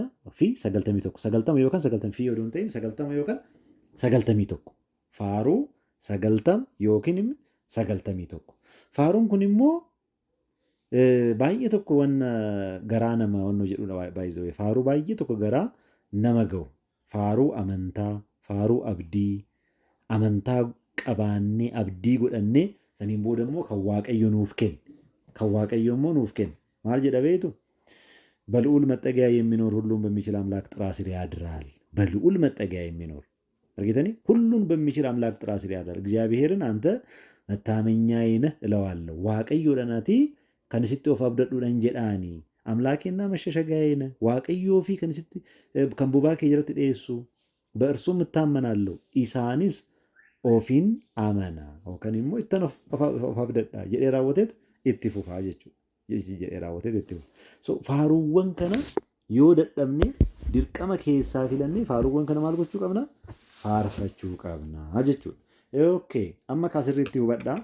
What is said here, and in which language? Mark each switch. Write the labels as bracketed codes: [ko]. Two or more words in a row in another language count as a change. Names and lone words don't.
[om] fi 91 90 yookaan 90 yoo ta'in 90 yookaan 91 faaruu 90 yookiin 91 faaruun kun immoo baay'ee tokko wanna garaa nama wanno jedhudha baay'ee faaruu baay'ee tokko garaa nama ga'u faaruu amantaa faaruu abdii amantaa qabaannee abdii godhannee saniin booda immoo kan waaqayyo nuuf kenne kan waaqayyo immoo nuuf kenne maal jedha beektu [am] በልዑል መጠጊያ የሚኖር ሁሉም በሚችል አምላክ ጥላ ስር ያድራል። በልዑል መጠጊያ የሚኖር [om] argitanii [am] ሁሉን በሚችል አምላክ ጥራ ስር ያዳር እግዚአብሔርን አንተ መታመኛዬ ነህ እለዋለሁ። [om] waaqayyoodhanati kan isitti of abdadhuudhan jedhaani [am] አምላኬና መሸሸጊያዬ ነህ [om] waaqayyoo fi kan bobaa kee jalatti dhiyeessu [am] በእርሱም እታመናለሁ [om] isaanis ofiin amana yookaan immoo ittan of abdadhaa jedhee raawwateet itti fufaa jechuudha jedhee raawwateet itti fufa. So faaruuwwan kana yoo dadhabne dirqama keessaa filannee faaruuwwan kana maal gochuu qabna? Faarfachuu qabna jechuudha. Okay, amma kaa sirriitti hubadhaa.